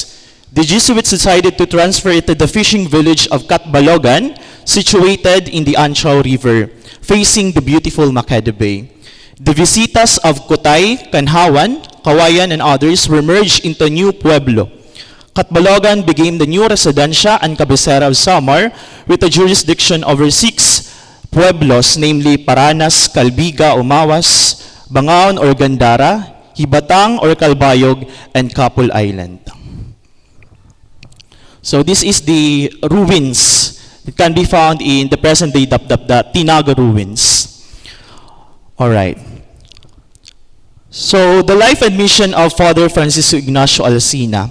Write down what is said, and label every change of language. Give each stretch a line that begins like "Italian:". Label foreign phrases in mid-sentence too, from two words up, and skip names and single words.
English: The Jesuits decided to transfer it to the fishing village of Catbalogan, situated in the Anchao River, facing the beautiful Maqueda Bay. The visitas of Kutay, Kanhawan, Kawayan, and others were merged into a new pueblo. Catbalogan became the new residencia and cabecera of Samar with a jurisdiction over 6 pueblos, namely Paranas, Calbiga, Umawas, Bangaon or Gandara, Hibatang or Calbayog, and Kapul Island. So this is the ruins that can be found in the present-day Dapdap, Tinaga ruins. All right. So the life and mission of Father Francisco Ignacio Alsina.